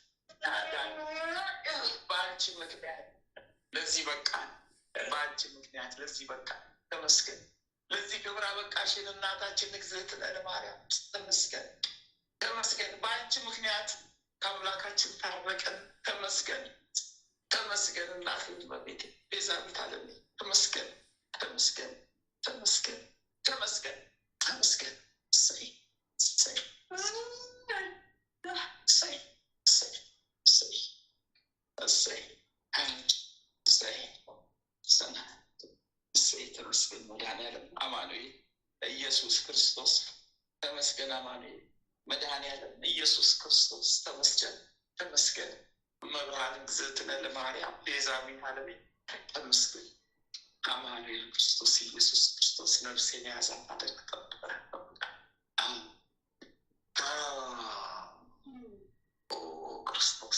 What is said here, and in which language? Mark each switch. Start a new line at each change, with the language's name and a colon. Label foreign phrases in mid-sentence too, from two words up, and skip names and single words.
Amharic: በአንቺ ምክንያት ለዚህ በቃን። በአንቺ ምክንያት ለዚህ በቃን። ተመስገን። ለዚህ ክብር አበቃሽን እናታችን
Geez: እግዝእትነ ለማርያም
Amharic: ተመስገን። ተመስገን። በአንቺ ምክንያት ከአምላካችን ታረቀን። ተመስገን። ተመስገን። እናቴ እመቤቴ
Geez: ቤዛዊተ ዓለም
Amharic: ተመስገን። ተመስገን። ተመስገን። ተመስገን። ተመስገን። እሰይ እሰይ እሰይ እሰይ እሰይ እሰይ እሰይ እሰይ። ተመስገን መድኃኔዓለም አማኑኤል ኢየሱስ ክርስቶስ ተመስገን። አማኑኤል መድኃኔዓለም ኢየሱስ ክርስቶስ ተመስገን። ተመስገን።
Geez: መብርሃን እግዝእትነ ለማርያም ቤዛዊተ ዓለም
Amharic: ተመስገን። አማኑኤል ክርስቶስ ኢየሱስ ክርስቶስ ነፍሴን ያዛት አደግ ጠብቀ ክርስቶስ